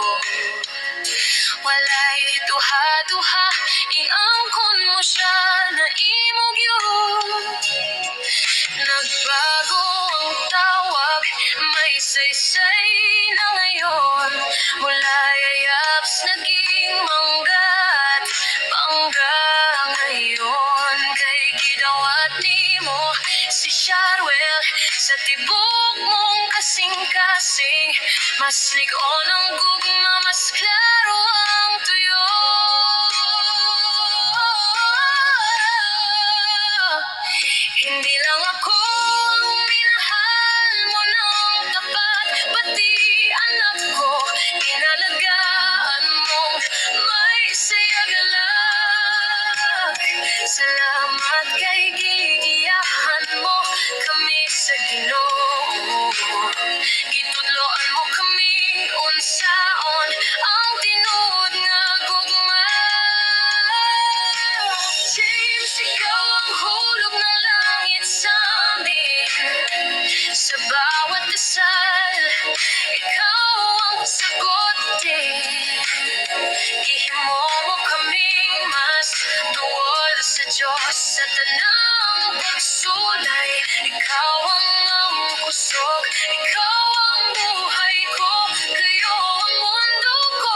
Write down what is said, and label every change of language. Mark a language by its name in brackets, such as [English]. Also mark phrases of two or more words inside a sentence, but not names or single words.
[Cebuano] Walay duha-duha, iangkon mo siya na imog yun. [Filipino] Nagbago ang tawag, may saysay na ngayon. Mula yayaps naging manggat, bangga ngayon. [Cebuano] Kay gidawat nimo si Sharwell, [Filipino] sa tibok mong [Cebuano] kasing-kasing. Mas ligon ang gugma, mas klaro ang tuyo. [Filipino] Hindi lang ako ang minahal mo ng tapat, pati anak ko inalagaan mong may sayagalak. [Cebuano] Salamat kay giiyahan mo kami sa Ginoo. Gitudloan mo kami unsaon ang tinuod nga gugma. [Filipino] James, ikaw ang hulog ng langit sa amin. Sa bawat dasal, ikaw ang sagot din. [Cebuano] Gihimo mo kaming mas tuwal sa Diyos, sa tanang pagsulay. [Filipino] Ikaw ang kusog, ikaw ang buhay ko, kayo ang mundo ko.